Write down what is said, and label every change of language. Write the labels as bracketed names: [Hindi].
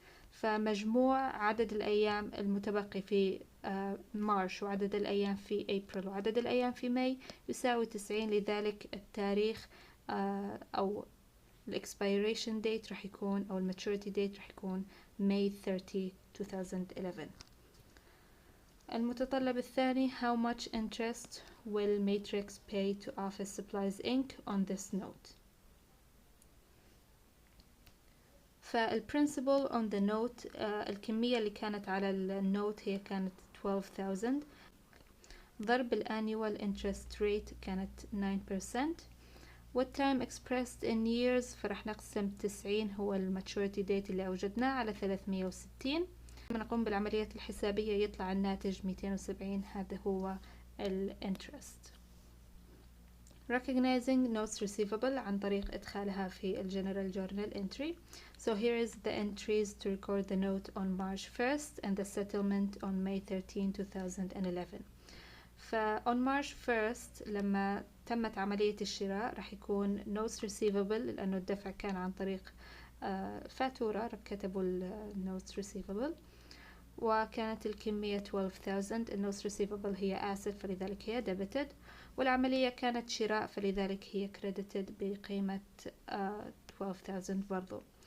[Arabic] فمجموع عدد الأيام المتبقي في مارش وعدد الأيام في أبريل وعدد الأيام في ماي يساوي 90. لذلك التاريخ أو expiration date رح يكون أو maturity date رح يكون May 30, 2011. المتطلب الثاني [English] how much interest will Matrix pay to Office Supplies Inc. on this note. [Arabic] فالprincipal on the note الكمية اللي كانت على النوت هي كانت 12,000 ضرب الannual interest rate كانت 9%. وال [English] time expressed in years [Arabic] فرح نقسم 90 هو maturity date اللي أوجدناه على 360. لما نقوم بالعمليات الحسابية يطلع الناتج 270. هذا هو interest. [English] Recognizing notes receivable [Arabic] عن طريق إدخالها في [English] General Journal entry. So here is the entries to record the note on March 1st and the settlement on May 13, 2011. on March 1st [Arabic] لما تمت عملية الشراء راح يكون notes receivable لأنه الدفع كان عن طريق فاتورة كتبوا notes receivable، وكانت الكمية 12,000. النوتس receivable هي asset فلذلك هي debited، والعملية كانت شراء فلذلك هي credited بقيمة 12,000 برضو.